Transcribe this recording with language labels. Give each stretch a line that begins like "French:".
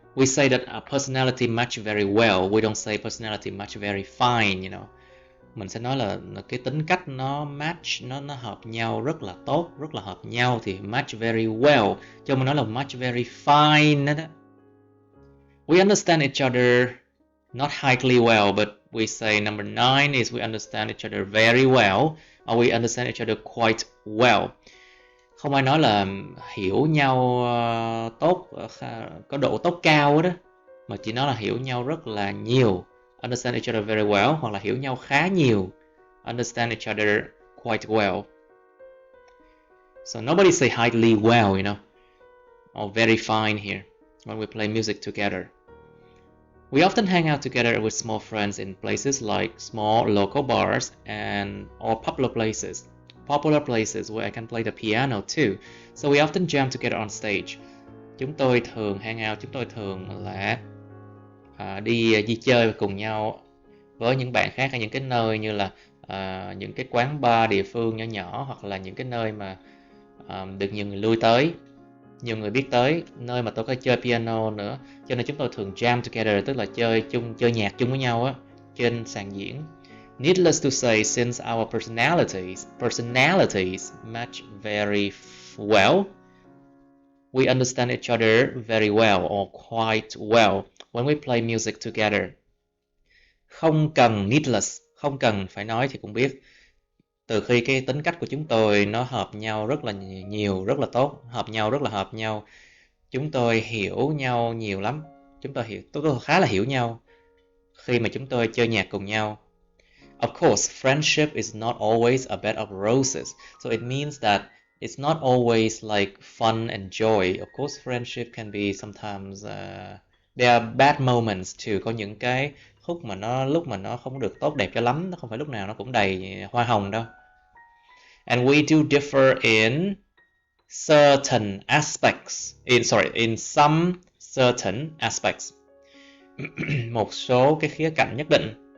English: We say that a personality match very well. We don't say personality match very fine, you know.
Vietnamese: Mình sẽ nói là cái tính cách nó match, nó hợp nhau rất là tốt, rất là hợp nhau thì
English: match very well.
Vietnamese: Cho mình nói là
English: match very fine
Vietnamese: đó.
English: We understand each other not highly well, but we say number 9 is we understand each other very well, or we understand each other quite well.
Vietnamese: Không ai nói là hiểu nhau tốt, có độ tốt cao đó, mà chỉ nói là hiểu nhau rất là nhiều.
English: Understand each other very well,
Vietnamese: hoặc là hiểu nhau khá nhiều.
English: Understand each other quite well. So nobody say highly well, you know, or very fine here when we play music together. We often hang out together with small friends in places like small local bars or popular places where I can play the piano too. So we often jam together on stage.
Vietnamese: Chúng tôi thường
English: hang out,
Vietnamese: chúng tôi thường là đi chơi cùng nhau với những bạn khác ở những cái nơi như là những cái quán bar địa phương nhỏ nhỏ, hoặc là những cái nơi mà được nhiều người lui tới, nhiều người biết tới, nơi mà tôi có chơi piano nữa, cho nên chúng tôi thường
English: jam together,
Vietnamese: tức là chơi nhạc chung với nhau á, trên sàn diễn.
English: Needless to say, since our personalities match very well, we understand each other very well or quite well when we play music together.
Vietnamese: Không cần needless, không cần phải nói thì cũng biết. Từ khi cái tính cách của chúng tôi nó hợp nhau rất là nhiều, rất là tốt, hợp nhau. Chúng tôi hiểu nhau nhiều lắm. Chúng tôi khá là hiểu nhau khi mà chúng tôi chơi nhạc cùng nhau.
English: Of course, friendship is not always a bed of roses. So it means that it's not always like fun and joy. Of course, friendship can be sometimes there are bad moments too.
Vietnamese: Có những cái lúc mà nó không được tốt đẹp cho lắm, nó không phải lúc nào nó cũng đầy hoa hồng đâu.
English: And we do differ in certain aspects. In some certain aspects.
Vietnamese: Một số cái khía cạnh nhất định.